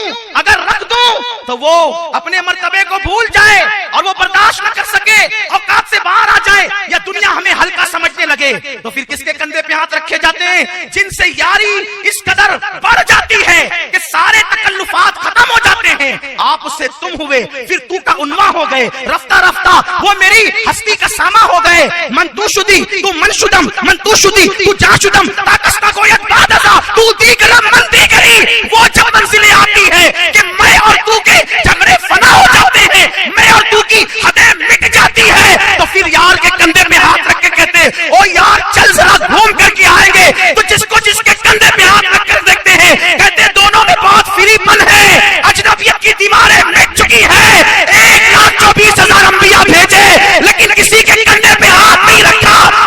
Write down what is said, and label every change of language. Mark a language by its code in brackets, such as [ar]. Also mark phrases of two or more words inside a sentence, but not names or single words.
[ur] اگر رکھ دوں تو وہ اپنے مرتبے کو بھول جائے اور وہ برداشت نہ کر سکے، اوقات سے باہر آ جائے، یا دنیا ہمیں ہلکا سمجھنے لگے. لگے تو پھر کس کے کندھے پہ ہاتھ رکھے جاتے ہیں؟ جن سے یاری اس قدر بڑھ جاتی ہے کہ سارے تکلفات ختم ہو جاتے ہیں، آپ اس سے تم ہوئے، پھر تو کا عنواں ہو گئے، رفتہ رفتہ وہ میری ہستی کا ساما ہو گئے، [fa] من تو شدی تو من شدم، من تو شدی تو جا شدم، تاکستہ گویت بادزا تو دیگرم من دیگری۔ [ur] وہ جب منزلیں آتی ہے کہ میں اور تو کے جھگڑے فنا ہو جاتے ہیں، میں اور تو کی حدیں مٹ جاتی ہے، تو پھر یار کے کندھے پہ ہاتھ رکھ کے کہتے او یار چل ذرا گھوم کر کے آئیں گے، تو جس کو جس کے کندھے پہ ہاتھ رکھ کر دیکھتے ہیں کہتے دونوں میں بہت فری پن ہے، اجنبیت کی دیواریں مٹ چکی ہے، 1,24,000 انبیاء بھیجے لیکن کسی کے کندھے پہ ہاتھ نہیں رکھا۔